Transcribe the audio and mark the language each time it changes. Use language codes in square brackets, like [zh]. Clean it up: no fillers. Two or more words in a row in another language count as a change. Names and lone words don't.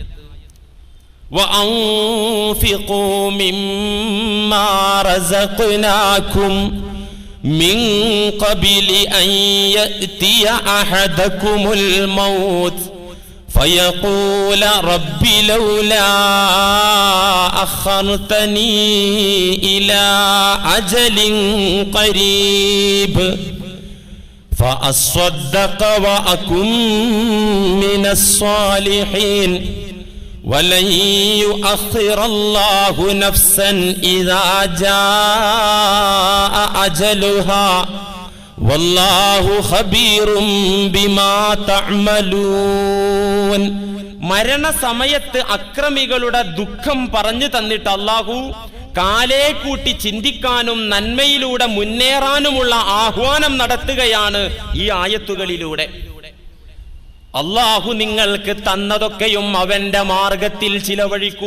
[ar] وأنفقوا مما رزقناكم من قبل أن يأتي أحدكم الموت فيقول رب لولا أخرتني إلى أجل قريب فأصدق وأكن من الصالحين ولن يؤخر الله نفسا إذا جاء أجلها والله خبير بما تعملون. [ml] മരണസമയത്ത് അക്രമികളുടെ ദുഃഖം പറഞ്ഞു തന്നിട്ട് അല്ലാഹു കാലേ കൂട്ടി ചിന്തിക്കാനും നന്മയിലൂടെ മുന്നേറാനുമുള്ള ആഹ്വാനം നടത്തുകയാണ് ഈ ആയത്തുകളിലൂടെ. അല്ലാഹു നിങ്ങൾക്ക് തന്നതൊക്കെയും അവന്റെ മാർഗത്തിൽ ചിലവഴിക്കൂ.